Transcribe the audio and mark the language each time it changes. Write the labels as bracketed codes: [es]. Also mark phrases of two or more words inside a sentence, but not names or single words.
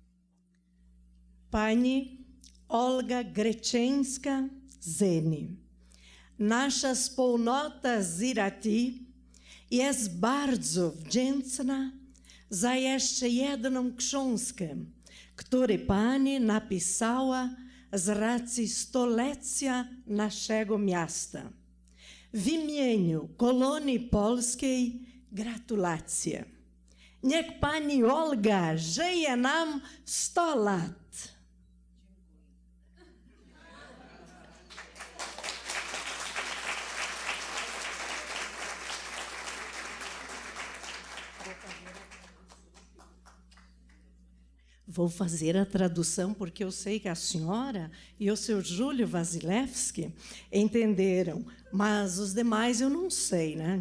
[pl] Pani Olga Grestinska Zene, nasza wspólnota z Irati jest bardzo wdzięczna za jeszcze jedną książkę, którą pani napisała z racji stulecia naszego miasta. W imieniu kolonii polskiej gratulacje. Niech pani Olga żyje nam 100 lat. [pt] Vou fazer a tradução, porque eu sei que a senhora e o seu Júlio Wasilewski entenderam, mas os demais eu não sei, né?